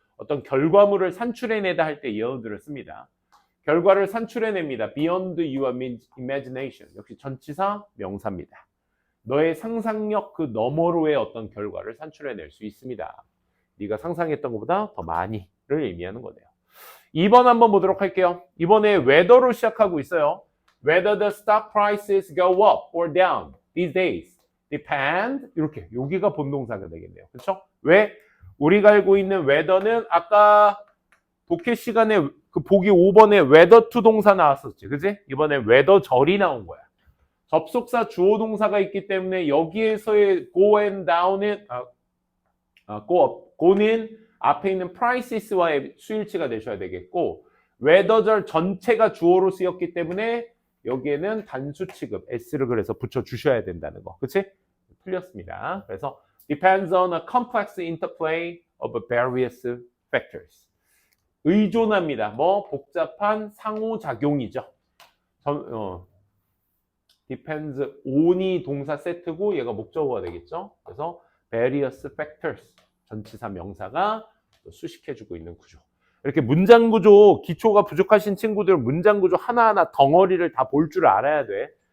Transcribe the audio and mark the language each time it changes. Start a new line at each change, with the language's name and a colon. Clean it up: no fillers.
Korean: 어떤 결과물을 산출해내다 할 때 yield를 씁니다. 결과를 산출해냅니다.
English: beyond your imagination.
Korean: 역시 전치사 명사입니다. 너의 상상력 그 너머로의 어떤 결과를 산출해낼 수 있습니다. 네가 상상했던 것보다 더 많이를 의미하는 거네요. 2번 한번 보도록 할게요. 이번에
English: whether로
Korean: 시작하고 있어요.
English: Whether the stock prices go up or down these days depend
Korean: 이렇게 여기가 본동사가 되겠네요. 그렇죠? 왜? 우리가 알고 있는 weather는 아까 독해 시간에 그 보기 5번에 weather to 동사 나왔었지. 그지? 이번에 weather절이 나온 거야. 접속사 주어 동사가 있기 때문에 여기에서의 go and down은 go는 앞에 있는 prices와의 수일치가 되셔야 되겠고 weather절 전체가 주어로 쓰였기 때문에 여기에는 단수 취급 s를 그래서 붙여 주셔야 된다는 거. 그치? 틀렸습니다. 그래서
English: depends on a complex interplay of various factors.
Korean: 의존합니다. 뭐 복잡한 상호작용이죠. depends on이 동사 세트고 얘가 목적어가 되겠죠. 그래서 various factors 전치사 명사가 수식해주고 있는 구조. 이렇게 문장 구조 기초가 부족하신 친구들은 문장 구조 하나하나 덩어리를 다 볼 줄 알아야 돼.